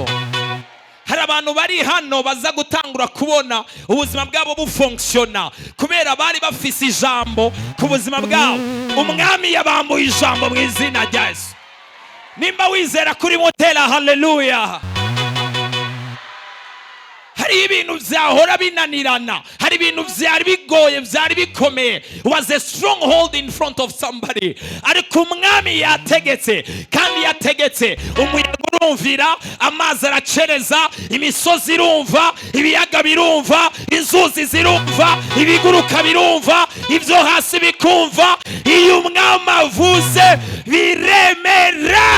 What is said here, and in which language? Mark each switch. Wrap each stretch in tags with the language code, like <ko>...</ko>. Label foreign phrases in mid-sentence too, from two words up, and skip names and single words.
<rn>Hari abantu bari hano baza gutangura kubona ubuzima bwabo bufunctiona kubera bari bafise ijambo ku buzima bwabo. Umwami yabambuye ijambo mu izina rya Yesu. Nimba wizera kuri mutera hallelujah. Hari ibintu vyahora binanirana, hari ibintu vyari bigoye, vyari bikomeye,</rn> <en>was a stronghold in front of somebody,</en> <rn>ariko umwami yategetse, kandi yategetse umuyaga urumvira, amazi aracereza, imisozi irumva, ibiyaga birumva, inzuzi zirumva, ibiguruka birumva, ivyo hasi bikumva. Iyo umwami avuze biremera.</rn>